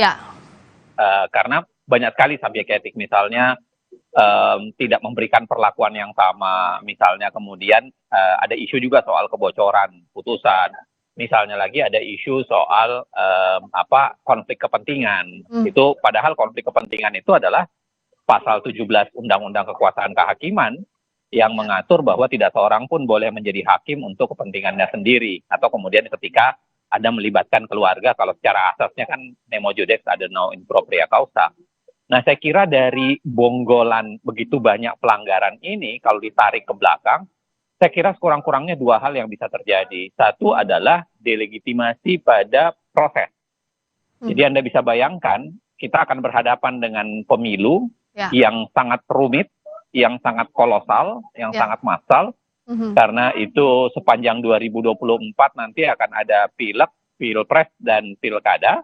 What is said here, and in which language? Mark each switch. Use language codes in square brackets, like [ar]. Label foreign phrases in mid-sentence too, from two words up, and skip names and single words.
[id] Karena banyak sekali subjek etik, misalnya tidak memberikan perlakuan yang sama, misalnya kemudian ada isu juga soal kebocoran putusan, misalnya lagi ada isu soal konflik kepentingan. Itu padahal konflik kepentingan itu adalah pasal 17 Undang-Undang Kekuasaan Kehakiman yang mengatur bahwa tidak seorang pun boleh menjadi hakim untuk kepentingannya sendiri, atau kemudian ketika ada melibatkan keluarga, kalau secara asasnya kan [la] nemo judex ad no in propria causa. [id] Nah, saya kira dari bonggolan begitu banyak pelanggaran ini, kalau ditarik ke belakang, saya kira sekurang-kurangnya 2 hal yang bisa terjadi. Satu adalah delegitimasi pada proses. Jadi Anda bisa bayangkan, kita akan berhadapan dengan pemilu yang sangat rumit, yang sangat kolosal, yang sangat massal, karena itu sepanjang 2024 nanti akan ada pileg, pilpres, dan pilkada.